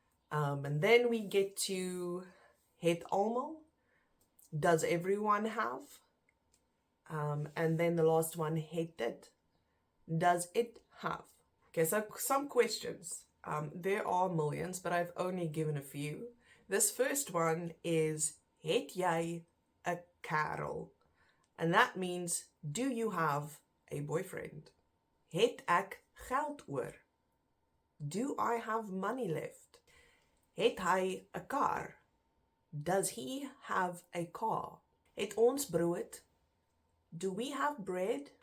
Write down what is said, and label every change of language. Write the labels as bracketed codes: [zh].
[en] And then we get to [af] het almal, [en] does everyone have. And then the last one, [af] het dit, [en] does it have. Okay, so some questions There are millions, but I've only given a few. This first one is [af] Het jy 'n kerel? [en] And that means, do you have a boyfriend? [af] Het ek geld oor? [en] Do I have money left? [af] Het hy 'n kar? [en] Does he have a car? [af] Het ons brood? [en] Do we have bread?